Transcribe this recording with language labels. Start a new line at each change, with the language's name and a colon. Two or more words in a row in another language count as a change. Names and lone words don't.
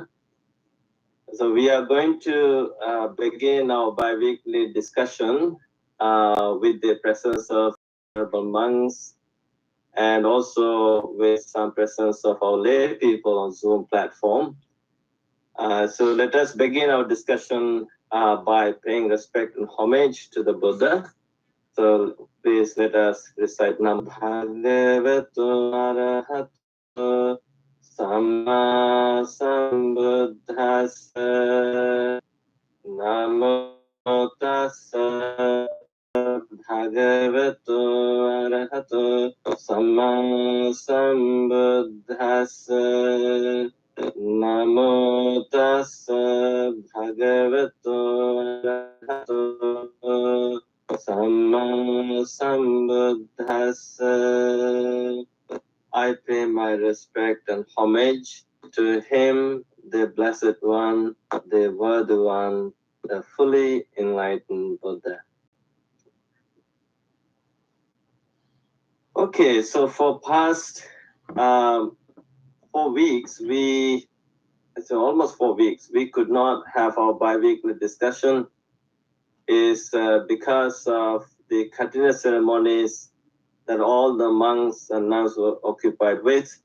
English: So we are going to begin our bi-weekly discussion with the presence of honorable monks and also with some presence of our lay people on Zoom platform. So let us begin our discussion by paying respect and homage to the Buddha. So please let us recite
Pali: Nam Bhagavato Arahato Samma Sambuddhassa Namo Tassa Bhagavato Arahato Samma Sambuddhassa Namo Tassa Bhagavato Arahato Samma Sambuddhassa.
English: I pay my respect and homage to him, the Blessed One, the Worthy One, the fully enlightened Buddha. Okay, so for past 4 weeks, almost 4 weeks, we could not have our bi-weekly discussion is because of the continuous ceremonies that all the monks and nuns were occupied with.